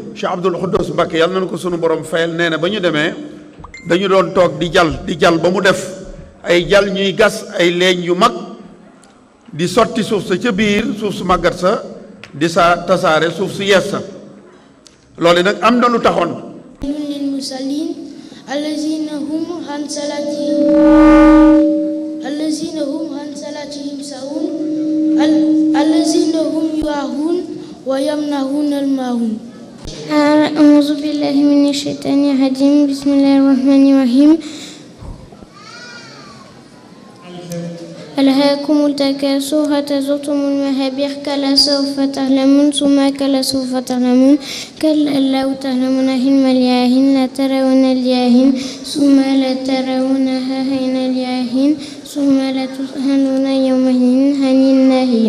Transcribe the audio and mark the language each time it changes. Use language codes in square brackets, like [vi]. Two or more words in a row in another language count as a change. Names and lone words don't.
[wo] Cheikh Abdoul Khoudous Mbacké yàlla na ko sunu borom fayal nee na ba ñu demee dañu doon toog di jal ba mu def ay jal ñuy gas ay leeñ yu mag di sotti suuf sa ca biir suuf su màggat sa di sa tasaare suuf su yees sa loolu nag am na lu taxoon. [ar] للمصلين الذين هم عن صلاتهم ساهون الذين هم يراءون ويمنعون الماعون. أعوذ بالله من الشيطان الرجيم بسم الله الرحمن الرحيم ألهاكم التكاثر حتى زرتم المقابر كلا سوف تعلمون ثم كلا سوف تعلمون كلا لو تعلمون علم اليقين لترون الجحيم ثم لترونها عين اليقين ثم لتسألون يومئذ عن النعيم.